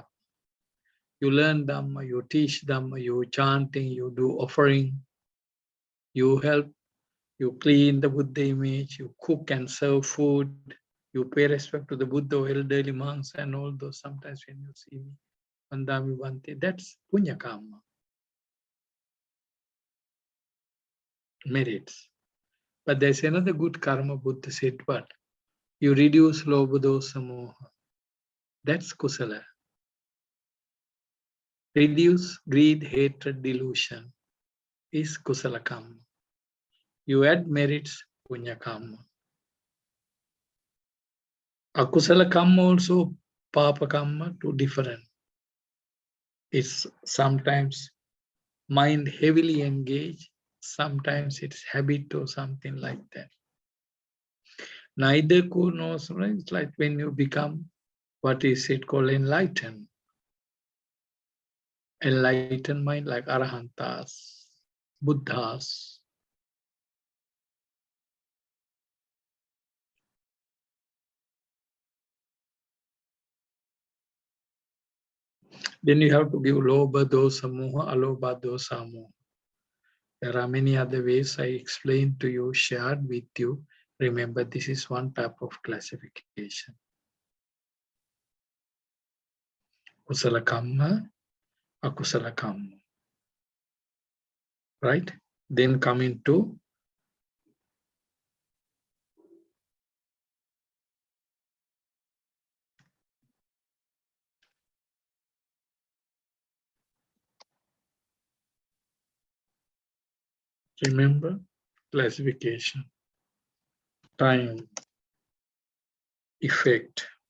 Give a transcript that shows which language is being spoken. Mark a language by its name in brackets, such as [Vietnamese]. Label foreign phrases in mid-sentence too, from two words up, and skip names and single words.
[English] You learn Dhamma, you teach Dhamma, you chanting, you do offering, you help, you clean the Buddha image, you cook and serve food, you pay respect to the Buddha or elderly monks and all those. Sometimes when you see me, [Pali] Vandami Bhante, [English] that's [Sanskrit] punya karma. [English] Merits. But there's another good karma, Buddha said, what? [Pali] You reduce lobha, dosa, moha. [English] That's kusala. reduce greed, hatred, delusion is [Pali] kusala kamma. [English] You add merits, [Pali] punya kamma. Akusala kamma also, papa kamma, [English] two different. It's sometimes mind heavily engaged, sometimes it's habit or something like that. Neither could knows, right? It's like when you become, what is it called, enlightened. Enlightened mind like Arahantas, Buddhas. Then you have to give [Pali] lobha, dosa, moha, alobha, dosa, moha. [English] There are many other ways I explained to you, shared with you. Remember, this is one type of classification. [Pali] Kusala kamma, akusala kamma. [English] Right? Then coming to remember classification, time, effect.